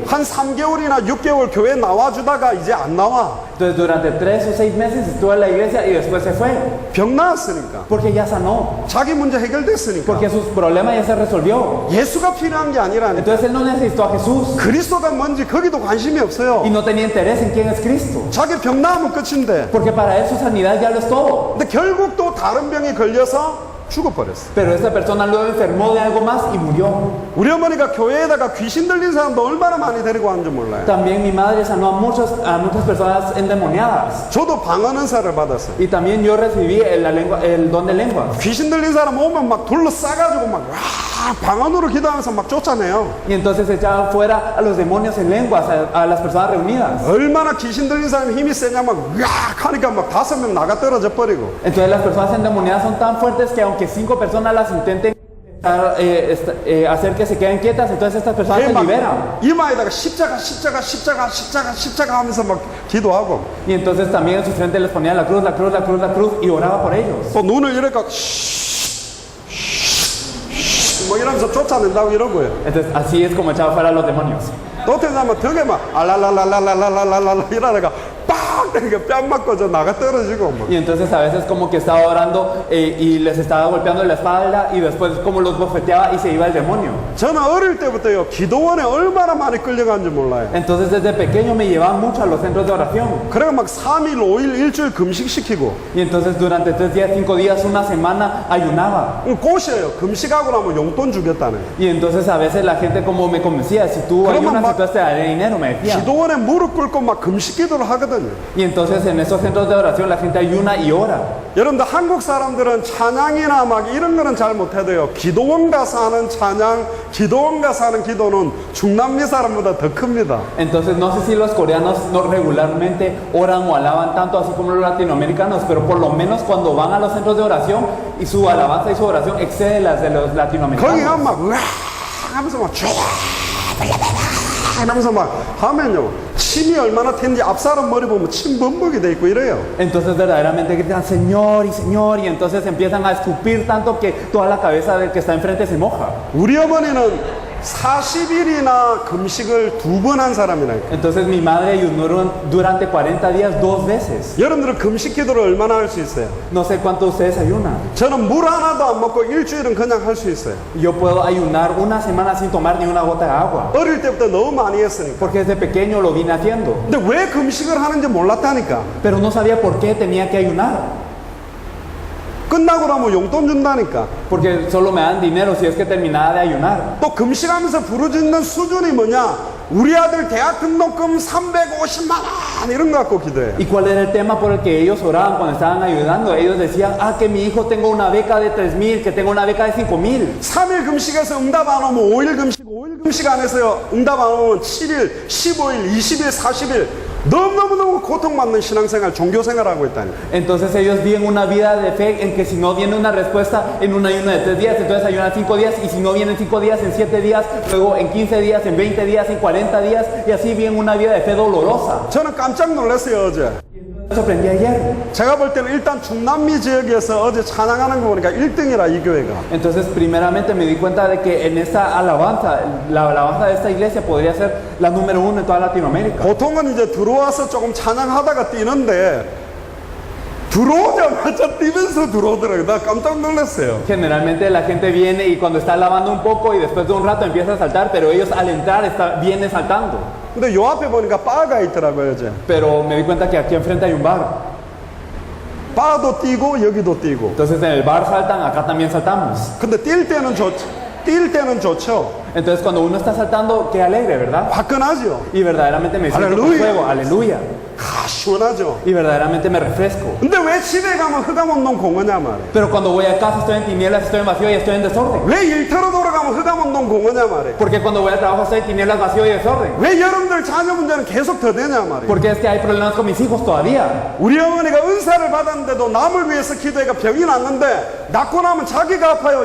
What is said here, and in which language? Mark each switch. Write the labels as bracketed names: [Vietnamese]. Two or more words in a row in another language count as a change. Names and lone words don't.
[Korean] 한 3개월이나 6개월 교회 나와주다가 이제 안 나와. [Spanish] Entonces durante 3 o 6 meses estuvo en la iglesia y después se fue. [Korean] 병 나았으니까. [Spanish] Porque ya sanó. [Korean] 자기 문제 해결됐으니까. [Spanish] Porque sus problemas ya se resolvió. [Korean] 예수가 필요한 게 아니라니까. [Spanish] Entonces él no necesitó a Jesús. [Korean] 그리스도가 뭔지 거기도 관심이 없어요. [Spanish] Y no tenía interés en quién es Cristo. [Korean] 자기 병 나으면 끝인데. [Spanish] Porque para él su sanidad ya lo es todo. [Korean] 근데 결국 또 다른 병이 걸려서 죽어버렸어. [Spanish] Pero esta persona luego enfermó de algo más y murió. [Korean] 우리 어머니가 교회에다가 귀신 들린 사람도 얼마나 많이 데리고 왔는지 몰라요. [Spanish] También mi madre sanó a muchas personas endemoniadas. [Korean] 저도 방언 은사를 받았어요. [Spanish] Y también yo recibí el don de lenguas. [Korean] 귀신 들린 사람 오면 막 둘러싸가지고 막 와, 방언으로 기도하면서 막 쫓아내요. [Spanish] Y entonces echaban fuera a los demonios en lenguas, a las personas reunidas. [Korean] 얼마나 귀신 들린 사람이 힘이 세냐 막 으악 하니까 막 5명 나가 떨어져 버리고. [Spanish] Entonces las personas endemoniadas son tan fuertes que aunque 5 personas las intenten hacer que se queden quietas, entonces estas personas se [Korean] 막 [Spanish] liberan. [Korean] 이마에다가 십자가 하면서 막 기도하고 [Spanish] Y entonces también en su frente les ponían la cruz, la cruz, la cruz, la cruz y oraba por ellos. [Korean] 또 눈을 이렇게 뭐 이러면서 쫓아낸다고 이러고요. [Spanish] Entonces así es como echaba fuera a los demonios. [Korean] 또 어떻게 하면 덕에 막 알랄랄랄랄랄랄랄랄 이러다가 빡 이렇게 뺨 맞고 저 나가 떨어지고 막. [Spanish] Y entonces a veces como que estaba orando y les estaba golpeando la espalda y después como los bofeteaba y se iba el demonio. [Korean] 저는 어릴 때부터요 기도원에 얼마나 많이 끌려간지 몰라요. [Spanish] Entonces desde pequeño me llevaban mucho a los centros de oración. [Korean] 그래가 막 3일, 5일, 일주일 금식시키고 Y entonces durante 3 días, 5 días, una semana ayunaba. 꼬셔요. 금식하고 나면 용돈 주겠다네. [Spanish] Y entonces a veces la gente como me convencía, si tú [Korean] 그러면 [Spanish] ayunas [Korean] 막 [Spanish] entonces te daré dinero, me decían. [Korean] 기도원에 무릎 꿇고 막 금식 기도를 하거든요. [Spanish] Y entonces en esos centros de oración la gente ayuna y ora. [Korean] 여러분들 한국 사람들은 찬양이나 막 이런 거는 잘 못해도요. 기도원 가서 하는 찬양, 기도원 가서 하는 기도는 중남미 사람보다 더 큽니다. [Spanish] Entonces no sé si los coreanos no regularmente oran o alaban tanto así como los latinoamericanos, pero por lo menos cuando van a los centros de oración y su alabanza y su oración excede las de los [Korean] 거기 [Spanish] latinoamericanos. [Korean] 가면 막 으아 하면서 막 쫙 하면서 막 하면요 침이 얼마나 튀는지 앞사람 머리 보면 침 범벅이 돼 있고 이래요. [Spanish] Entonces verdaderamente gritan Señor y entonces empiezan a escupir tanto que toda la cabeza del que está enfrente se moja. [Korean] 우리 어머니는 40일이나 금식을 2번 한 사람이라니까. [Spanish] Entonces mi madre ayunó durante 40 días 2 veces. [Korean] 여러분들은 금식 기도를 얼마나 할 수 있어요? [Spanish] No sé cuánto ustedes ayunan. [Korean] 저는 물 하나도 안 먹고 일주일은 그냥 할 수 있어요. [Spanish] Yo puedo ayunar una semana sin tomar ni una gota de agua. [Korean] 어릴 때부터 너무 많이 했으니까. [Spanish] Porque desde pequeño lo vine haciendo. [Korean] 근데 왜 금식을 하는지 몰랐다니까. [Spanish] Pero no sabía por qué tenía que ayunar. [Korean] 끝나고 나면 용돈 준다니까. [Spanish] Porque solo me dan dinero si es que terminaba de ayunar. [Korean] 또 금식하면서 부르짖는 수준이 뭐냐? 우리 아들 대학 등록금 350만 원 이런 거 갖고 기도해요. [Spanish] ¿Y cuál era el tema por el que ellos oraban cuando estaban ayudando? Ellos decían, que mi hijo tenga una beca de 3,000, que tenga una beca de 5,000. [Korean] 3일 금식에서 응답 안 오면 5일 금식, 5일 금식 안 해서요. 응답 안 오면 7일, 15일, 20일, 40일 너무너무 고통받는 신앙생활, 종교생활하고 있다니. [Spanish] Entonces ellos viven una vida de fe en que si no viene una respuesta en un ayuno de 3 días, entonces ayunan 5 días, y si no vienen 5 días, en 7 días, luego en 15 días, en 20 días, en 40 días, y así viven una vida de fe dolorosa. [Korean] 저는 깜짝 놀랐어요 어제. [Spanish] Me sorprendí ayer. [Korean] 제가 볼 때는 일단 중남미 지역에서 어제 찬양하는 거 보니까 1등이라 이 교회가. [Spanish] Entonces primeramente me di cuenta de que en esta alabanza, la alabanza de esta iglesia podría ser la número 1 en toda Latinoamérica. [Korean] 보통은 이제 들어와서 조금 찬양하다가 뛰는데 들어오자마자 뛰면서 들어오더라고요. 나 깜짝 놀랐어요. [Spanish] Generalmente la gente viene y cuando está alabando un poco y después de un rato empieza a saltar, pero ellos al entrar vienen saltando. [Korean] 근데 요 앞에 보니까 바가 있더라고요 어제. [Spanish] Pero me di cuenta que aquí enfrente hay un bar. [Korean] 바도 뛰고 여기도 뛰고. [Spanish] Entonces en el bar saltan, acá también saltamos. [Korean] 근데 뛸 때는 좋죠. [Spanish] Entonces cuando uno está saltando, qué alegre, ¿verdad? [Korean] 화끈하죠. [Spanish] Y verdaderamente me siento con Aleluya. fuego, aleluya. [Korean] 시원하죠. [Spanish] Y verdaderamente me refresco. [Korean] 근데 왜 집에 가면 흑암운동 공허냐 말이에요. [Spanish] Pero cuando voy a casa estoy en tinieblas, estoy en vacío y estoy en desorden. [Korean] 왜 일터로 돌아가면 흑암운동 공허냐 말이에요. [Spanish] Porque cuando voy al trabajo estoy en tinieblas, vacío y desorden. [Korean] 왜 여러분들 자녀 문제는 계속 더 되냐 말이에요. [Spanish] Porque es que hay problemas con mis hijos todavía. [Korean] 우리 어머니가 은사를 받았는데도 남을 위해서 기도해가 병이 났는데 낫고 나면 자기가 아파요.